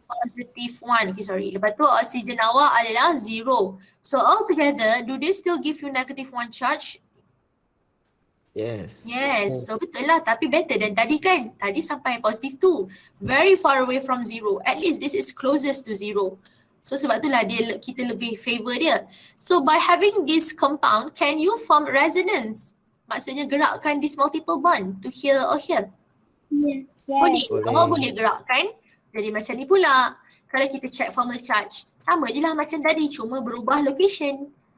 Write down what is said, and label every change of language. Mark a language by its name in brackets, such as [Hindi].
[English] Positive 1. Okay, sorry. [Malay] Lepas tu oxygen awak adalah 0. [English] So altogether, do they still give you negative 1 charge? Yes. [Malay] Yes. So betul lah. Tapi [English] better than tadi kan? [Malay] Tadi sampai [English] positive 2. Very far away from 0. At least this is closest to 0. [Malay] So sebab itulah kita lebih favor dia. [English] So by having this compound, can you form resonance? [Malay] Maksudnya gerakkan [English] this multiple bond to here or here. Yes. [Malay] Boleh. Boleh. Oh, boleh gerakkan. Jadi macam ni pula. Kalau kita check formal charge, sama je lah macam tadi, cuma berubah location.